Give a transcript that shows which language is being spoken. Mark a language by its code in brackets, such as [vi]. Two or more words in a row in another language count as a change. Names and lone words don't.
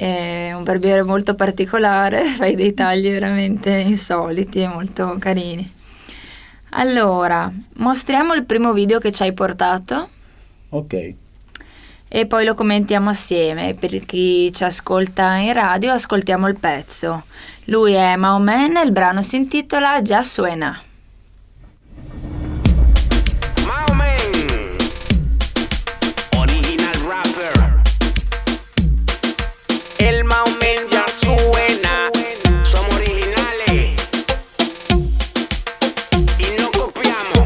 [it] un barbiere molto particolare, fai dei tagli veramente insoliti e molto carini. Allora, mostriamo il primo video che ci hai portato Ok. e poi lo commentiamo assieme. Per chi ci ascolta in radio, ascoltiamo il pezzo. Lui è Maomen e il brano si intitola Ya Suena. [en] Maomen, original rapper. [es] El Maomen ya suena. Somos originales y no copiamos.